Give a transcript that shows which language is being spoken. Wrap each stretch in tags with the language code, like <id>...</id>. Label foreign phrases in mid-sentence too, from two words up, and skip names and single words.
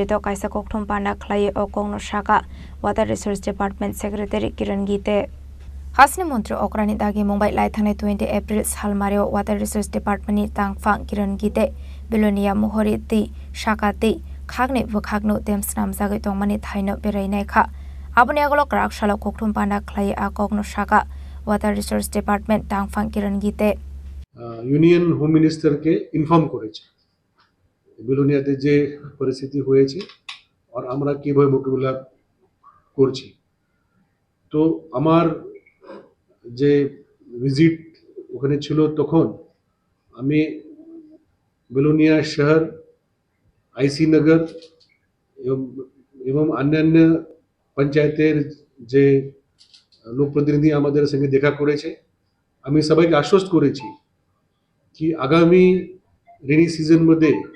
<trp>to kaisa kokthom panda khlai okongno shaka Water Resource Department Secretary Kiran Gite Hasni Montri Okrani dagi Mumbai lai thane 20 April salmario Water Resource Department ni tangfang Kiran Gite Belonia Mohori ti shaka ti khagni bukhagno dem snam jagoi tongmani thaino berainai kha Aboni agolo Karakshalo kokthom panda khlai akogno shaka Water Resource Department tangfang Kiran Gite</trp> <en>Union Home Ministerke</en> <bn>ইনফর্ম করেছে বিলোনিয়াতে যে পরিস্থিতি হয়েছে আর আমরা কিভাবে মোকাবিলা করছি। তো আমার যে ভিজিট ওখানে ছিল তখন আমি বিলোনিয়া শহর আইসি নগর এবং অন্যান্য পঞ্চায়েতের যে লোকপ্রতিনিধি আমাদের সঙ্গে দেখা করেছে, আমি সবাইকে আশ্বস্ত করেছি কি আগামী</bn> <en>rainy season</en> <bn>মধ্যে</bn>